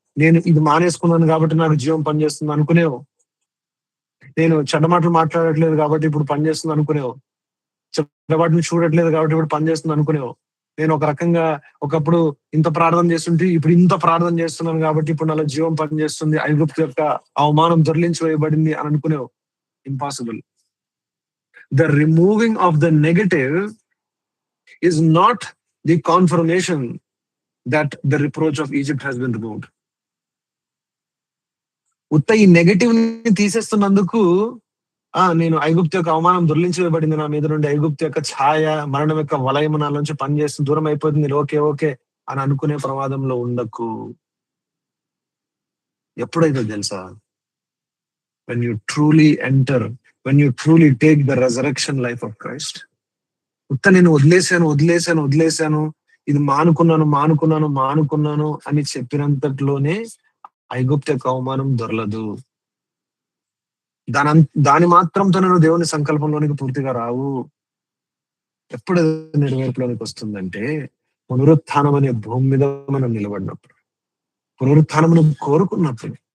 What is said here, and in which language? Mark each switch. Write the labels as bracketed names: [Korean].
[Telugu] నేను ఇది మానేసుకున్నాను కాబట్టి నాకు జీవం పనిచేస్తుంది అనుకునేవు. నేను చెడ్డమాటలు మాట్లాడట్లేదు కాబట్టి ఇప్పుడు పనిచేస్తుంది అనుకునేవు. చెడ్డవాటిని చూడట్లేదు కాబట్టి ఇప్పుడు పనిచేస్తుంది అనుకునేవు. నేను ఒక రకంగా ఒకప్పుడు ఇంత ప్రార్థన చేస్తుంటే ఇప్పుడు ఇంత ప్రార్థన చేస్తున్నాను కాబట్టి ఇప్పుడు నాలో జీవం పనిచేస్తుంది, ఐగుప్తు యొక్క అవమానం దొర్లించి వేయబడింది అని అనుకునేవు. [English] Impossible. The removing of the negative is not the confirmation that the reproach of Egypt has been removed. [Telugu] ఉత్త ఈ నెగటివ్ ని తీసేస్తున్నందుకు నేను ఐగుప్తు యొక్క అవమానం దొర్లించబడింది నా మీద నుండి, ఐగుప్తు యొక్క ఛాయ, మరణం యొక్క వలయం నా నుంచి పనిచేస్తుంది, దూరం అయిపోతుంది, ఓకే ఓకే అని అనుకునే ప్రమాదంలో ఉండకు. ఎప్పుడైతే తెలుసా, [English] when you truly enter, when you truly take the resurrection life of Christ. [Telugu] ఉత్త నేను వదిలేశాను ఇది మానుకున్నాను అని చెప్పినంతట్లోనే ఐగుప్తు యొక్క అవమానం దొరలదు. దాని మాత్రంతో నేను దేవుని సంకల్పంలోనికి పూర్తిగా రావు. ఎప్పుడు నెరవేర్పులోనికి వస్తుందంటే పునరుత్థానం అనే భూమి మీద మనం నిలబడినప్పుడు, పునరుత్థానమును కోరుకున్నప్పుడు.